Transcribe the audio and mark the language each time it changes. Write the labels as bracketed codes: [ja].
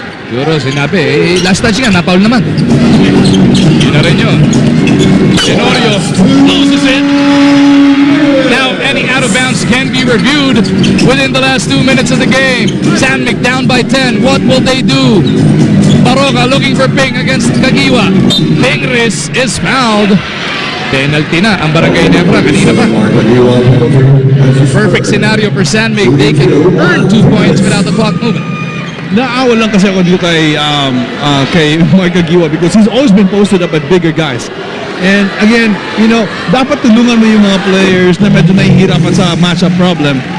[tl] Siguro sinabi, last touch nga, napaul naman. Yun na rin yun. [en] Tenorio closes it. Now any out of bounds can be reviewed within the last 2 minutes of the game. San Mig down by 10. What will they do? Maroka looking for Ping against Kagiwa. Pingris is fouled. [tl] Penalty na ang Barangay Ginebra kanina pa. [en] Perfect scenario for San Mig. They can earn 2 points without the clock moving. [tl] Naawa lang kasi ako dito kay [en] Mike Kagiwa because he's always been posted up at bigger guys. [tl] And again, dapat tulungan mo yung mga players na medyo nahihirapan sa matchup problem.